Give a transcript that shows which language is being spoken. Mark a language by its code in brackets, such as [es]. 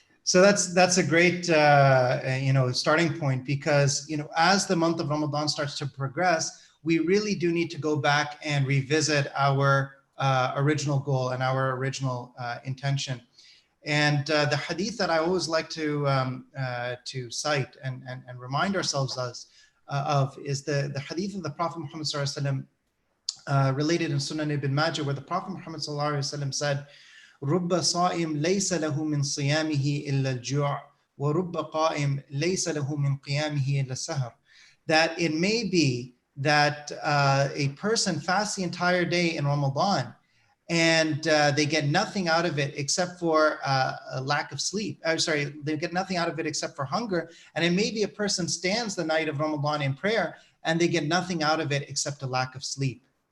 [en] So that's a great starting point, because as the month of Ramadan starts to progress, we really do need to go back and revisit our original goal and our original intention. And the hadith that I always like to cite and remind ourselves of is the hadith of the Prophet Muhammad sallallahu alaihi wasallam, related in Sunan ibn Majah, where the Prophet Muhammad ﷺ said, [ar] رب صائم ليس له من صيامه إلا الجوع ورب قائم ليس له من قيامه إلا السهر. [en] That it may be that a person fasts the entire day in Ramadan and they get nothing out of it except for a lack of sleep. They get nothing out of it except for hunger. And it may be a person stands the night of Ramadan in prayer and they get nothing out of it except a lack of sleep.